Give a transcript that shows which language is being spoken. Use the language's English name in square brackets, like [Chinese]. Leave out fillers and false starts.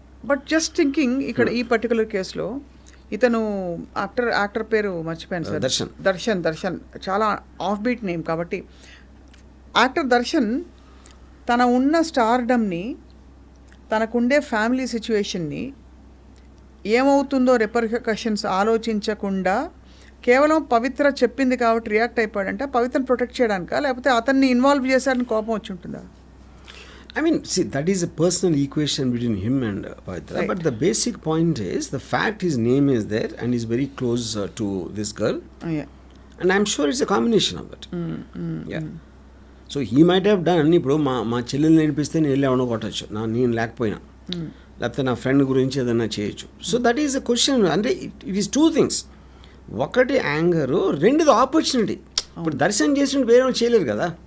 [Telugu] But just thinking ఇక్కడ ఈ particular కేసులో ఇతను యాక్టర్ పేరు మర్చిపోయాను సార్, దర్శన్ చాలా ఆఫ్ బీట్ నేమ్ కాబట్టి, యాక్టర్ దర్శన్ తన ఉన్న స్టార్డమ్ని, తనకుండే ఫ్యామిలీ సిచ్యువేషన్ని, ఏమవుతుందో రిపర్కషన్స్ ఆలోచించకుండా కేవలం పవిత్ర చెప్పింది కాబట్టి రియాక్ట్ అయిపోయాడంటే పవిత్రను ప్రొటెక్ట్ చేయడానికా, లేకపోతే అతన్ని ఇన్వాల్వ్ చేశాడని కోపం వచ్చి ఉంటుందా? [English] I mean, see, that is a personal equation between him and Pavitra. Right. But the basic point is, the fact his name is there and he's very close to this girl. Yeah. And I'm sure it's a combination of it. Yeah. So he might have done, [Telugu] ఇప్పుడు మా చెల్లెలు నేర్పిస్తే నేను వెళ్ళి ఎవడో కొట్టచ్చు, నేను లేకపోయినా, లేకపోతే నా ఫ్రెండ్ గురించి ఏదైనా చేయొచ్చు. [English] So that is a question. [Telugu] అంటే [English] It is two things. [Telugu] ఒకటి యాంగరు, రెండుది ఆపర్చునిటీ. ఇప్పుడు దర్శనం చేసినట్టు వేరే వాళ్ళు చేయలేరు కదా.